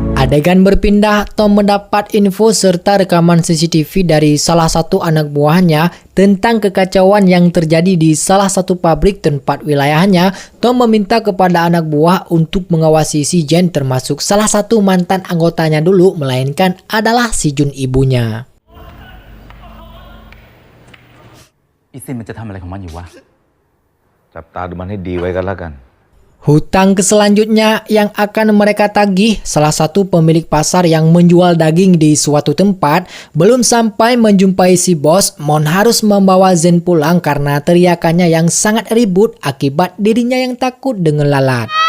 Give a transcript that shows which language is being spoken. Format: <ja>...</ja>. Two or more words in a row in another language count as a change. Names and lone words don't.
<id>Adegan berpindah, Tom mendapat info serta rekaman CCTV dari salah satu anak buahnya tentang kekacauan yang terjadi di salah satu pabrik tempat wilayahnya. Tom meminta kepada anak buah untuk mengawasi si Jen, termasuk salah satu mantan anggotanya dulu, melainkan adalah si Jun ibunya.</id> <th>อีซินมันจะทำอะไรของมันอยู่วะ จับตาดูมันให้ดีไว้กันแล้วกัน</th> <id>Hutang selanjutnya yang akan mereka tagih salah satu pemilik pasar yang menjual daging di suatu tempat. Belum sampai menjumpai si bos, Mon harus membawa Zen pulang karena teriakannya yang sangat ribut akibat dirinya yang takut dengan lalat.</id>